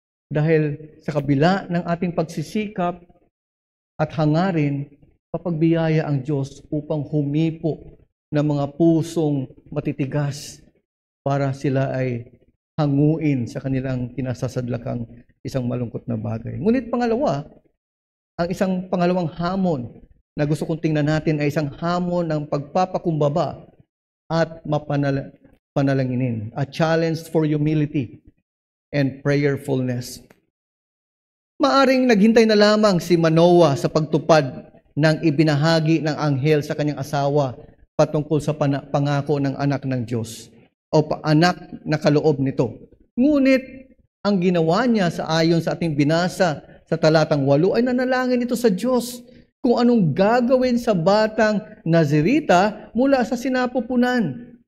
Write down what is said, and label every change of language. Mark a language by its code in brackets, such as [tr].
[tl] Dahil sa kabila ng ating pagsisikap at hangarin, papagbiyaya ang Diyos upang humipo ng mga pusong matitigas para sila ay hanguin sa kanilang kinasasadlakang isang malungkot na bagay. Ngunit pangalawa, ang isang pangalawang hamon na gusto kong tingnan natin ay isang hamon ng pagpapakumbaba at panalanginin. [en] A challenge for humility and prayerfulness. [tl] Maaring naghintay na lamang si Manoah sa pagtupad ng ibinahagi ng anghel sa kanyang asawa patungkol sa pangako ng anak ng Diyos o anak na kaloob nito. Ngunit, ang ginawa niya ayon sa ating binasa sa talatang 8 ay nanalangin ito sa Diyos kung anong gagawin sa batang Nazirita mula sa sinapupunan.